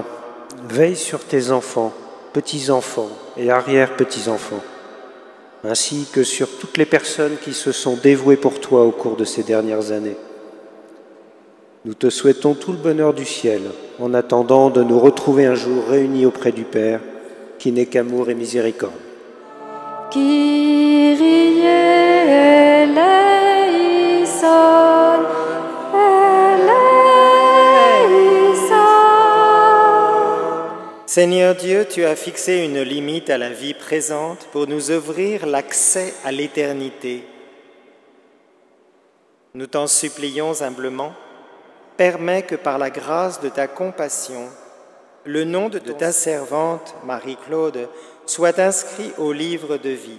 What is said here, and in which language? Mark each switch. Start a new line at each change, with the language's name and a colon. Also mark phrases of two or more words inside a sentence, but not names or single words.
French: Veille sur tes enfants, petits-enfants et arrière-petits-enfants, ainsi que sur toutes les personnes qui se sont dévouées pour toi au cours de ces dernières années. Nous te souhaitons tout le bonheur du ciel, en attendant de nous retrouver un jour réunis auprès du Père, qui n'est qu'amour et miséricorde.
Greek: Kyrie eleison, eleison.
French: Seigneur Dieu, tu as fixé une limite à la vie présente pour nous ouvrir l'accès à l'éternité. Nous t'en supplions humblement, permets que par la grâce de ta compassion, le nom de ta servante Marie-Claude soit inscrit au livre de vie.